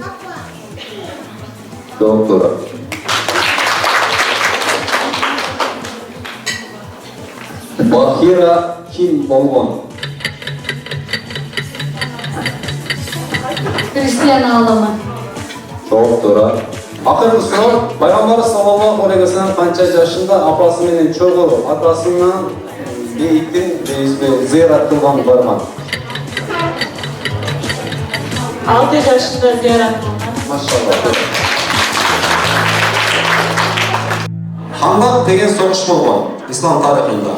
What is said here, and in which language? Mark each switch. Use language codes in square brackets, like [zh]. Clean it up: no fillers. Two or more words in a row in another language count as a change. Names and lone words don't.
[ky] Жооп туура. Бахира ким болгон? Христиан аалымы. Жооп туура. Акыркы суроо, Пайгамбар [ar] صلى الله عليه وسلم [ky] канча жашында апасы менен чогуу атасынан бейиттин зыярат кылган барган? 6 жашында зыярат кылган. Машалла. Хандак деген согуш болгон ислам тарыхында.